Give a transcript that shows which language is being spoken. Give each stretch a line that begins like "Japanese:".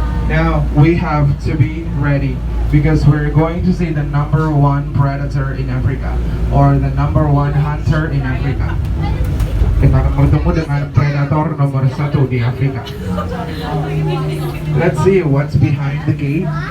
English: Now we have to be ready because we're going to see the number 1 predator in Africa or the number 1 hunter in Africa.
Indonesian: Kita akan bertemu dengan predator nomor 1 di Afrika.
English: Let's see what's behind the gate.